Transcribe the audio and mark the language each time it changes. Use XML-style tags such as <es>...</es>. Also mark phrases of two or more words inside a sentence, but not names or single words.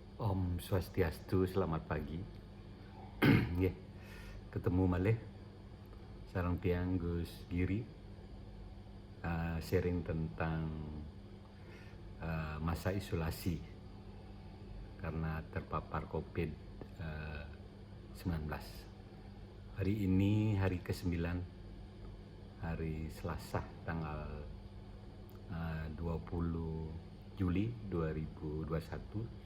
<id>Om Swastiastu, selamat pagi.</id> <ban>Nggih, ketemu malih sareng tiyang Gus Giri,</ban> <id>sharing tentang masa isolasi karena terpapar COVID-19. Hari ini hari ke-9, hari Selasa tanggal 20 Juli 2021.</id>